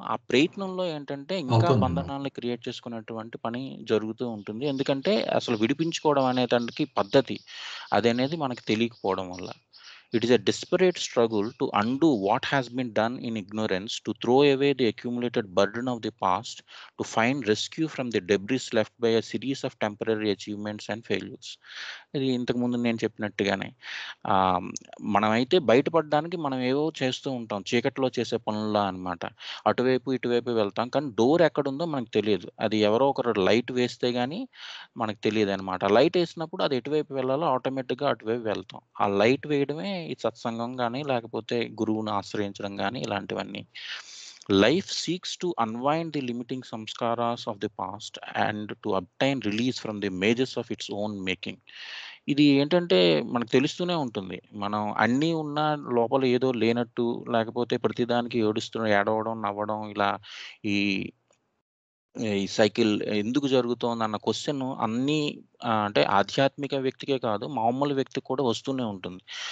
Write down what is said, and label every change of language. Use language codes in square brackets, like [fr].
[te] ఆ ప్రయత్నంలో ఏంటంటే ఇంకా బంధనాలను క్రియేట్ చేసుకునేటువంటి పని జరుగుతూ ఉంటుంది. ఎందుకంటే అసలు విడిపించుకోవడం అనే దానికి పద్ధతి అదనేది మనకు తెలియకపోవడం వల్ల. [en] It is a desperate struggle to undo what has been done in ignorance, to throw away the accumulated burden of the past, to find rescue from the debris left by a series of temporary achievements and failures. [te] ఇది ఇంతకుముందు నేను చెప్పినట్టుగానే మనమైతే బయటపడడానికి మనం ఏవో చేస్తూ ఉంటాం. చీకట్లో చేసే పనుల్లా అనమాట. అటువైపు ఇటువైపు వెళ్తాం. కానీ డోర్ ఎక్కడుందో మనకు తెలియదు. అది ఎవరో ఒకరు లైట్ వేస్తే కానీ మనకు తెలియదు అనమాట. లైట్ వేసినప్పుడు అది ఎటువైపు వెళ్ళాలో ఆటోమేటిక్గా అటువైపు వెళ్తాం. ఆ లైట్ వేయడమే ఈ సత్సంగం కానీ లేకపోతే గురువుని ఆశ్రయించడం కానీ ఇలాంటివన్నీ. [en] Life seeks to unwind the limiting samskaras of the past and to obtain release from the mages of its own making. [te] ఇది ఏంటంటే మనకు తెలుస్తూనే ఉంటుంది. మనం అన్నీ ఉన్న లోపల ఏదో లేనట్టు లేకపోతే ప్రతిదానికి ఏడవడం, నవ్వడం ఇలా ఈ సైకిల్ ఎందుకు జరుగుతోందన్న క్వెషన్ అన్నీ అంటే ఆధ్యాత్మిక వ్యక్తికే కాదు మామూలు వ్యక్తికి కూడా వస్తూనే ఉంటుంది.